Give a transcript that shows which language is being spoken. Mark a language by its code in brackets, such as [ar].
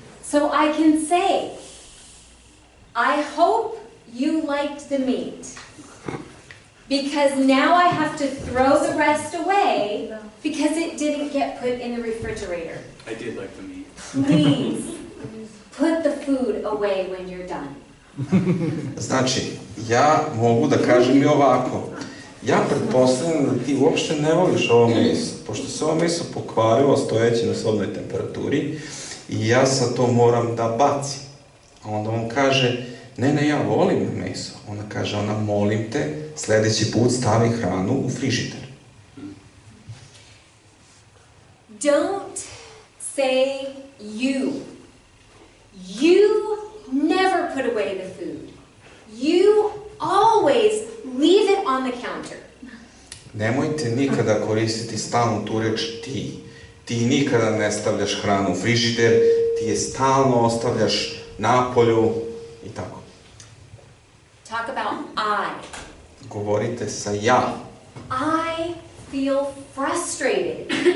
[en] So I can say, "I hope you liked the meat. Because now I have to throw the rest away because it didn't get put in the refrigerator. I did like the meat. Please put the food away when you're done." [sr] Znači, ja mogu da kažem i ovako. Ja pretpostavljam da ti uopšte ne voliš ovo meso, pošto se ovo meso pokvarilo stojeći na sobnoj temperaturi i ja sad to moram da bacim. A onda on kaže, ne, ja volim meso. Ona kaže, molim te, sljedeći put stavi hranu u frižider. [en] Don't say you. You never put away the food. You always leave it on the counter. [sr] Nemojte nikada koristiti stalno tu reč ti. Ti nikada ne stavljaš hranu u frižider, ti je stalno ostavljaš na polju i tako. [en] Talk about I. [sr] Govorite sa ja. [en] I feel frustrated.